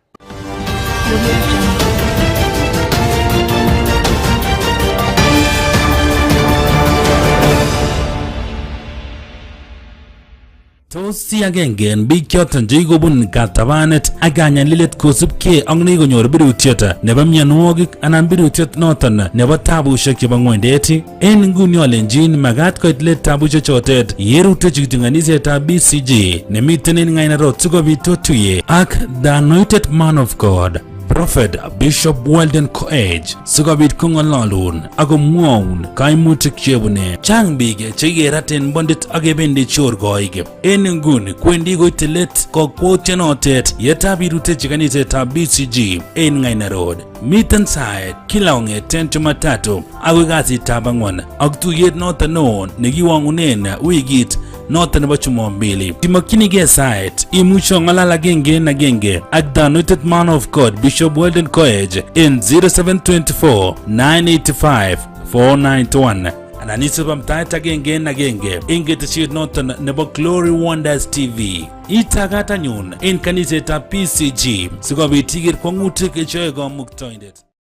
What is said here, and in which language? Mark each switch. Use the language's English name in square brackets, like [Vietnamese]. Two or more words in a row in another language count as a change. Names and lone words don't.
[Kalenjin] Tos si agenge en biik choton chekikobun katabanet ak kanyalilet kosubkei ak nekonyor birutiet nebo mionwogik anan birutiet noton nebo tabushek chebo ng'wendet. En nguni olenjin magat koit let tabushek chotet yerutechi kityo kanisetab BCG nemiten en Ng'ainarok sikobit otuye ak [English] the anointed man of God, [Kalenjin] Prophet Bishop Weldon Koech, sikobit kong'ololun ak komwoun kaimutik chebune. Chang biik chekikeraten bondit ak kebendi chorkoik. En nguni kwendi koite let kokwoutyonotet yetab irutechi kanisetab BCG en Ng'ainarok. Miten sait kila kong'eten Jumatatu akoi kasitab ang'wan ak tuyet noton neo nekiwang'unen wikit noton nebo Jumapili. Timokyinigei sait imuche ong'alal agenge en agenge ak [English] the anointed man of God [Kalenjin] Bishop Weldon Koech en 0724 985 491 anan isib amtaet agenge en agenge en ketesiet noton nebo Glory Wonders TV. Itagat anyun en kanisetab BCG sikobit iker kwang'utik cheyoe kamuktoindet.